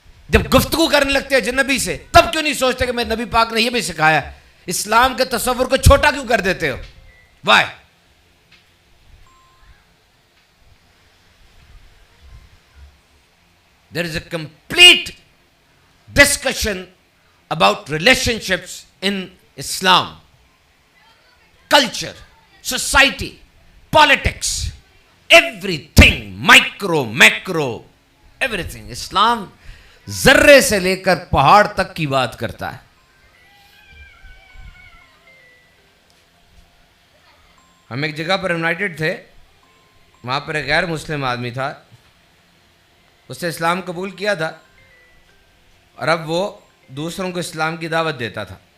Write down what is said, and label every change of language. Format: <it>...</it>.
<ur>جب گفتگو کرنے لگتے ہیں اجنبی سے تب کیوں نہیں سوچتے کہ میرے نبی پاک نے یہ بھی سکھایا ہے؟ اسلام کے تصور کو چھوٹا کیوں کر دیتے ہو؟ Y?</ur> <en>There is a complete discussion about relationships in Islam. Culture, society, politics, everything, micro, macro, everything.</en> <ur>Islam ذرے سے لے کر پہاڑ تک کی بات کرتا ہے. ہم ایک جگہ پر انوائٹڈ تھے, وہاں پر ایک غیر مسلم آدمی تھا, اس نے اسلام قبول کیا تھا اور اب وہ دوسروں کو اسلام کی دعوت دیتا تھا.</ur>